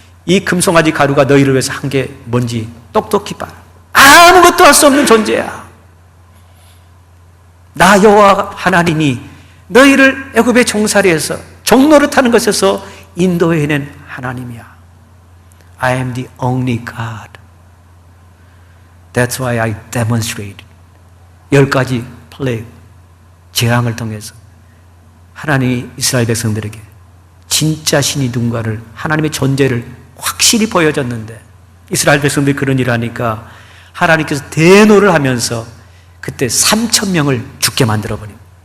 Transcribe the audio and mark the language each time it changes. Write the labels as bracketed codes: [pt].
[ko] 이 금송아지 가루가 너희를 위해서 한 게 뭔지 똑똑히 봐라. 아무것도 할 수 없는 존재야. 나 여호와 하나님이 너희를 애굽의 종살이에서 종노릇하는 것에서 인도해낸 하나님이야. [en] I am the only God. That's why I demonstrated. [ko] 10가지 플레이, 재앙을 통해서 하나님이 이스라엘 백성들에게 진짜 신이 누군가를, 하나님의 존재를 확실히 보여줬는데, 이스라엘 백성들이 그런 일을 하니까 하나님께서 대노를 하면서 그때 3,000명을 죽게 만들어버립니다.